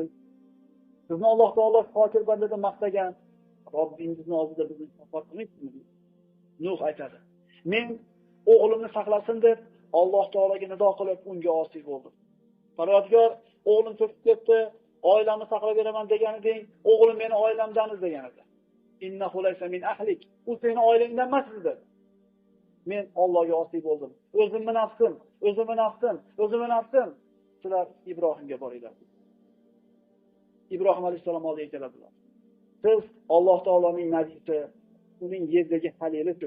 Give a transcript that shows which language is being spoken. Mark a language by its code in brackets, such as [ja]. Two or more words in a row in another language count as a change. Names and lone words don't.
[uz] Sizni Alloh taolo shokir bandada maqtagan, Robbingizni oldida bizni shafoat qilmaysizmi? Nuh aytadi. Men o'g'limni saqlasin deb Alloh taologa nido qilib unga osiy bo'ldim. Parvardigor, o'g'lim cho'kib ketdi, oilamni saqlab beraman degan eding, o'g'lim meni oilamdan degan edi. [ar] إنه ليس من أهلك. [uz] U seni oilangdan emas edi. Men Allohga osiy bo'ldim. O'zimni nafsim. Sizlar Ibrohimga boringlar. Ibrohim alayhissalom oldiga keladilar. Siz Alloh taoloning nabiysi, uning yerdagi xalilisiz.